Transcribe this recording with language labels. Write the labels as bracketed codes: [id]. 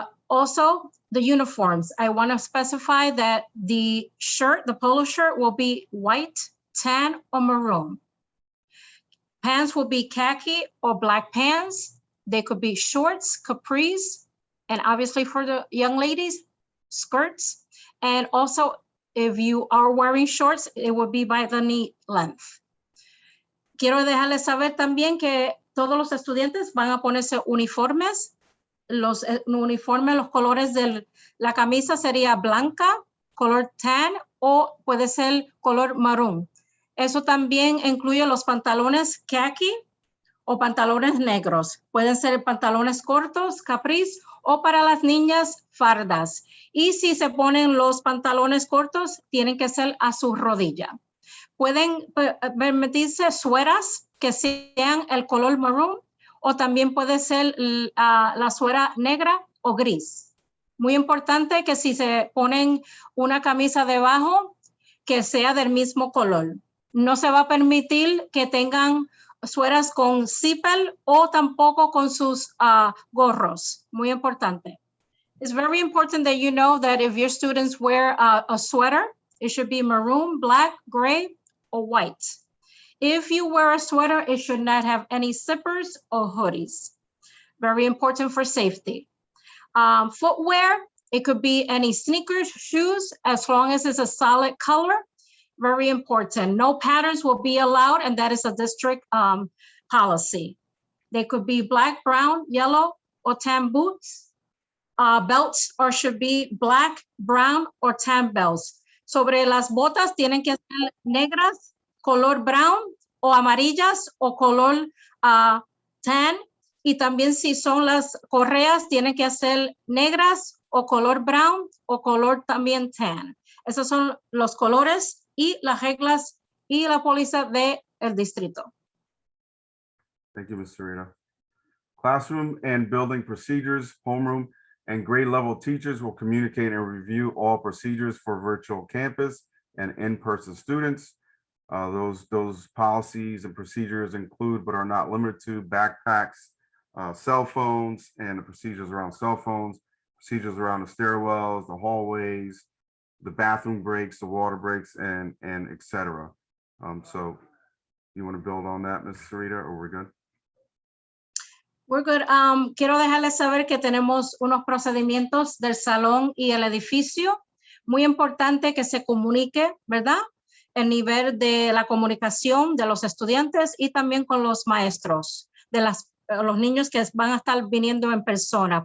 [en] Also, the uniforms. I want to specify that the shirt, the polo shirt, will be white, tan, or maroon. Pants will be khaki or black pants. They could be shorts, capris, and obviously for the young ladies, skirts. And also, if you are wearing shorts, it will be by the knee length. [es] Quiero dejarles saber también que todos los estudiantes van a ponerse uniformes. Los uniformes, los colores de la camisa sería blanca, color tan o puede ser color marrón. Eso también incluye los pantalones khaki o pantalones negros. Pueden ser pantalones cortos, capris, o para las niñas, fardas. Y si se ponen los pantalones cortos, tienen que ser a su rodilla. Pueden permitirse sueras que sean el color marrón o también puede ser la suera negra o gris. Muy importante que si se ponen una camisa debajo, que sea del mismo color. No se va a permitir que tengan sueras con zipper o tampoco con sus gorros. Muy importante. [en] It's very important that you know that if your students wear a sweater, it should be maroon, black, gray, or white. If you wear a sweater, it should not have any zippers or hoodies. Very important for safety. Footwear, it could be any sneakers, shoes, as long as it's a solid color. Very important. No patterns will be allowed, and that is a district policy. They could be black, brown, yellow, or tan boots. Belts or should be black, brown, or tan belts. [es] Sobre las botas tienen que ser negras, color brown, o amarillas, o color tan. Y también si son las correas, tienen que ser negras, o color brown, o color también tan. Esos son los colores y las reglas y la póliza del distrito. [en] Thank you, Ms. Serena. Classroom and building procedures, homeroom, and grade level teachers will communicate and review all procedures for virtual campus and in-person students. Those policies and procedures include, but are not limited to, backpacks, cell phones, and the procedures around cell phones, procedures around the stairwells, the hallways, the bathroom breaks, the water breaks, and et cetera. So you want to build on that, Ms. Sarita, or we're good? We're good. [es] Quiero dejarles saber que tenemos unos procedimientos del salón y el edificio. Muy importante que se comunique, ¿verdad? El nivel de la comunicación de los estudiantes y también con los maestros, de los niños que van a estar viniendo en persona.